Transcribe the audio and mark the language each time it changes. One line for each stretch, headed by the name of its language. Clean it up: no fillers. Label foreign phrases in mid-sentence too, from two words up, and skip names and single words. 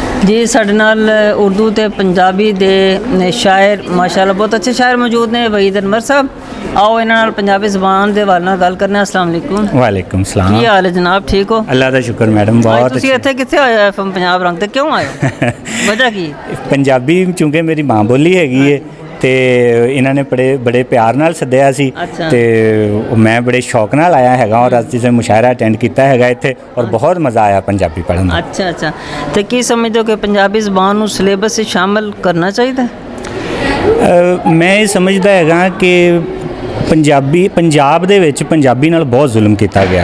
Punjabi: ਜੀ ਸਾਡੇ ਨਾਲ ਉਰਦੂ ਤੇ ਪੰਜਾਬੀ ਦੇ ਸ਼ਾਇਰ ਮਾਸ਼ਾਅੱਲਾਹ ਬਹੁਤ ਅੱਛੇ ਸ਼ਾਇਰ ਮੌਜੂਦ ਨੇ ਵਹੀਦ ਅਨਵਰ ਸਾਹਬ। ਆਓ ਇਨ੍ਹਾਂ ਨਾਲ ਪੰਜਾਬੀ ਜ਼ਬਾਨ ਦੇ ਹਵਾਲੇ ਨਾਲ ਗੱਲ ਕਰਨੇ।
Arabic: السلام علیکم. وعلیکم السلام.
Punjabi: ਕੀ ਹਾਲ ਹੈ ਜਨਾਬ, ਠੀਕ ਹੋ?
Urdu: اللہ کا شکر میڈم، بہت
Punjabi: ਤੁਸੀਂ ਇੱਥੇ ਕਿੱਥੇ ਆਏ ਹੋ FM ਪੰਜਾਬ ਰੰਗ ਤੇ ਕਿਉਂ ਆਏ ਹੋ? ਵਜ੍ਹਾ ਕੀ? ਪੰਜਾਬੀ ਚੂੰਕਿ ਮੇਰੀ ਮਾਂ ਬੋਲੀ ਹੈਗੀ ਹੈ ਤੇ ਇਹਨਾਂ ਨੇ ਬੜੇ ਪਿਆਰ ਨਾਲ ਸੱਦਿਆ ਸੀ ਤੇ ਮੈਂ ਬੜੇ ਸ਼ੌਕ ਨਾਲ ਆਇਆ ਹੈਗਾ ਔਰ ਅੱਜ ਜਿਵੇਂ ਮੁਸ਼ਾਇਰਾ ਅਟੈਂਡ ਕੀਤਾ ਹੈਗਾ ਇੱਥੇ ਔਰ ਬਹੁਤ ਮਜ਼ਾ ਆਇਆ ਪੰਜਾਬੀ ਪੜ੍ਹਨ ਦਾ। ਅੱਛਾ ਤੇ ਕੀ ਸਮਝਦੇ ਹੋ ਕਿ ਪੰਜਾਬੀ ਜ਼ਬਾਨ ਨੂੰ ਸਿਲੇਬਸ 'ਚ ਸ਼ਾਮਲ ਕਰਨਾ ਚਾਹੀਦਾ? ਮੈਂ ਇਹ ਸਮਝਦਾ ਹੈਗਾ ਕਿ ਪੰਜਾਬ ਦੇ ਵਿੱਚ ਪੰਜਾਬੀ ਨਾਲ ਬਹੁਤ ਜ਼ੁਲਮ ਕੀਤਾ ਗਿਆ।